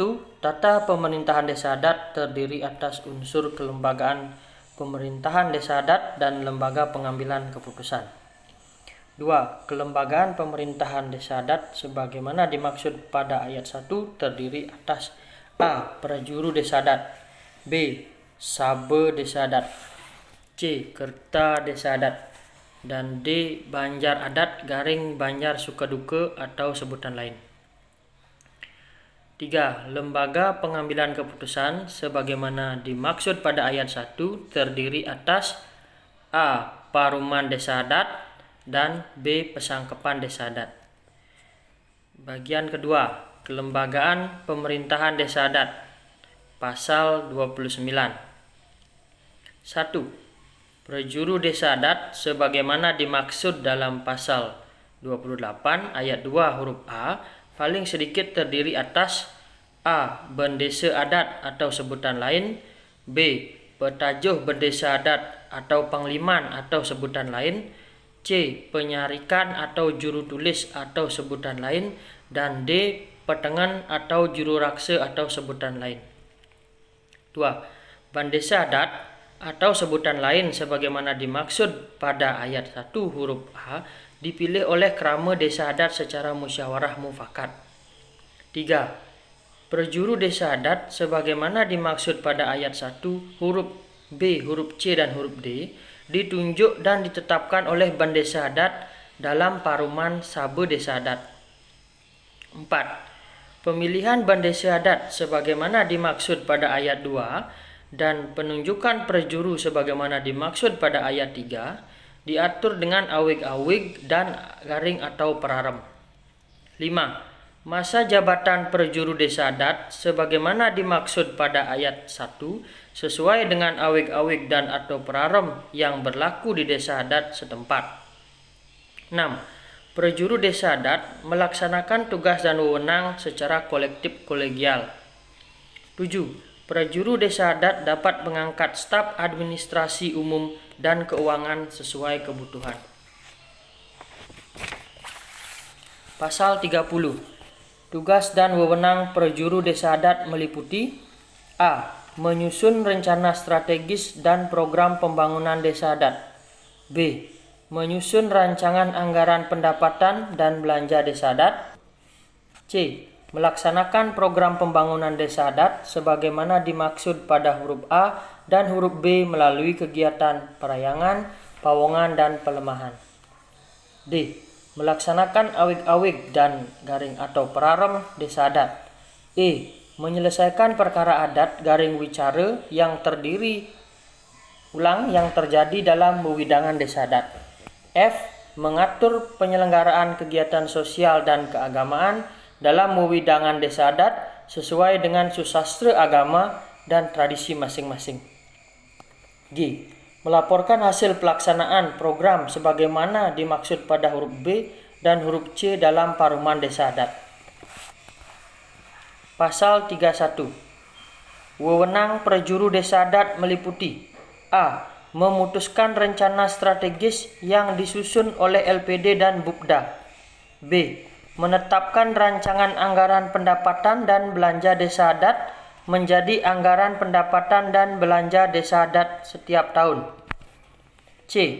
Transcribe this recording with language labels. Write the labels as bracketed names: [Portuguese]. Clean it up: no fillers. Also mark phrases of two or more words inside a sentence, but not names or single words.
[Indonesian] Tata pemerintahan desa adat terdiri atas unsur kelembagaan pemerintahan desa adat dan lembaga pengambilan keputusan. 2. Kelembagaan pemerintahan desa adat sebagaimana dimaksud pada ayat 1 terdiri atas A. Prajuru desa adat, B. Sabe desa adat, C. Kerta desa adat, dan D. Banjar adat garing Banjar Sukaduka atau sebutan lain. 3. Lembaga pengambilan keputusan sebagaimana dimaksud pada ayat 1 terdiri atas A. Paruman desa adat dan B. Pesangkepan desa adat. Bagian kedua, kelembagaan pemerintahan desa adat. Pasal 29. 1. Prajuru desa adat sebagaimana dimaksud dalam pasal 28 ayat 2 huruf A paling sedikit terdiri atas A. Bendesa adat atau sebutan lain, B. Petajuh bendesa adat atau pangliman atau sebutan lain, C. Penyarikan atau juru tulis atau sebutan lain, dan D. Petengan atau juru raksa atau sebutan lain. 2. Bandesa adat atau sebutan lain sebagaimana dimaksud pada ayat 1 huruf A dipilih oleh kerama desa adat secara musyawarah mufakat. 3. Prajuru desa adat sebagaimana dimaksud pada ayat 1 huruf B, huruf C, dan huruf D ditunjuk dan ditetapkan oleh bandesa adat dalam paruman sabe desa adat. 4. Pemilihan bandesa adat sebagaimana dimaksud pada ayat 2 dan penunjukan prajuru sebagaimana dimaksud pada ayat 3 diatur dengan awig-awig dan garing atau perarem. 5. Masa jabatan prajuru desa adat sebagaimana dimaksud pada ayat 1 sesuai dengan awig-awig dan atau perarem yang berlaku di desa adat setempat. 6. Prajuru desa adat melaksanakan tugas dan wewenang secara kolektif kolegial. 7. Prajuru desa adat dapat mengangkat staf administrasi umum dan keuangan sesuai kebutuhan. Pasal 30. Tugas dan wewenang prajuru desa adat meliputi A. Menyusun rencana strategis dan program pembangunan desa adat, B. Menyusun rancangan anggaran pendapatan dan belanja desa adat, C. Melaksanakan program pembangunan desa adat sebagaimana dimaksud pada huruf A dan huruf B melalui kegiatan perayangan, pawongan, dan pelemahan, D. Melaksanakan awig-awig dan garing atau perarem desa adat, E. Menyelesaikan perkara adat garing wicara yang terdiri ulang yang terjadi dalam wewidangan desa adat, F. Mengatur penyelenggaraan kegiatan sosial dan keagamaan dalam wewidangan desa adat sesuai dengan susastra agama dan tradisi masing-masing, G. Melaporkan hasil pelaksanaan program sebagaimana dimaksud pada huruf B dan huruf C dalam paruman desa adat. Pasal 31. Wewenang prajuru desa adat meliputi A. Memutuskan rencana strategis yang disusun oleh LPD dan Bupda, B. Menetapkan rancangan anggaran pendapatan dan belanja desa adat menjadi anggaran pendapatan dan belanja desa adat setiap tahun, C.